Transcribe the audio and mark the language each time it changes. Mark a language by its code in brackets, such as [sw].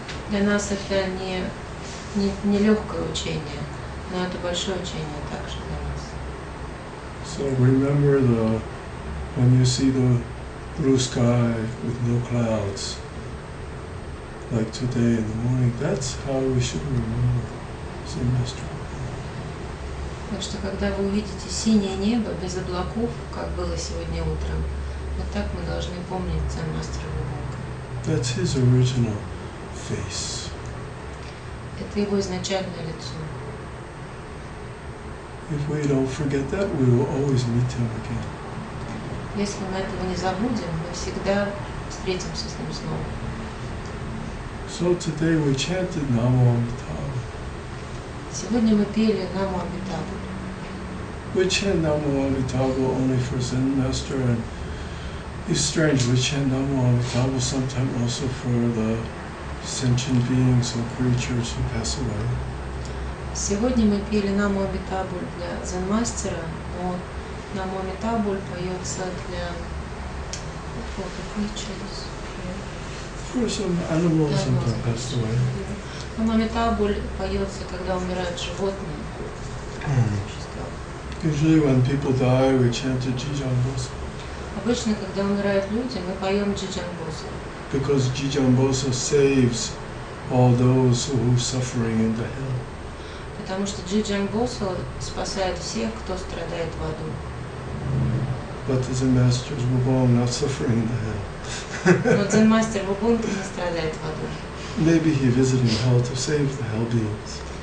[ru] Для нас это не легкое учение, но это большое учение также для нас. [en] So remember when you see the blue sky with no clouds, like today in the morning, that's how we should remember Zen Master. [ru] Так что, когда вы увидите синее небо без облаков, как было сегодня утром, вот так мы должны помнить Дзен Мастера Вубонга. [en] That's his original face. [ru] Это его изначальное лицо. [en] If we don't forget that, we will always meet him again. [ru] Если мы этого не забудем, мы всегда встретимся с ним снова. [en] So today we chanted Namo Amitabha. [ru] Сегодня мы пели Намо Амитабу. [en] We chant Namo Amitabha only for Zen Master, and it's strange, we chant Namo Amitabha sometimes also for the sentient beings or creatures who pass away. [ru] Сегодня мы пели Намо Амитабуль для Дзен-мастера, но Намо Амитабуль поется для creatures. [en] For some animals sometimes pass away. [ru] Намо Амитабуль поется, когда умирают животные. Существа. [en] Usually when people die, we chant the Jijambosa. [ru] Обычно, когда умирают люди, мы поем Джиджамбосу, [en] Because Jijambosa saves all those who are suffering in the hell. [ru] потому что Джиджамбосу спасает всех, кто страдает в аду. [en] But the Zen Masters were not suffering in the hell. [ru] Но Дзен-мастер Вубонг не страдает в аду. [en] Maybe he visited hell to save the hell beings.